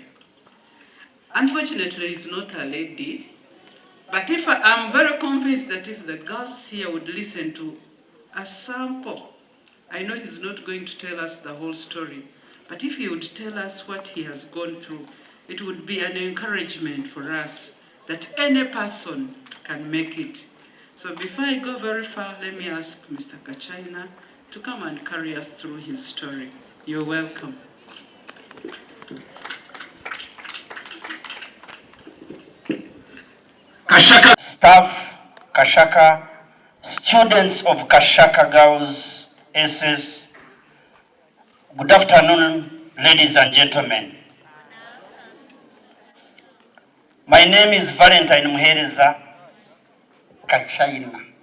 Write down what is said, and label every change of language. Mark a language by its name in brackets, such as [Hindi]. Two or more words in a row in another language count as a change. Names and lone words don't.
[English] Unfortunately, he's not a lady, but I'm very convinced that if the girls here would listen to a sample, I know he's not going to tell us the whole story, but if he would tell us what he has gone through, it would be an encouragement for us that any person can make it. So before I go very far, let me ask Mr. Kachaina to come and carry us through his story. You're welcome. Kashaka staff, Kashaka, students of Kashaka Girls SS, good afternoon, ladies and gentlemen. My name is Valentine Kachaina.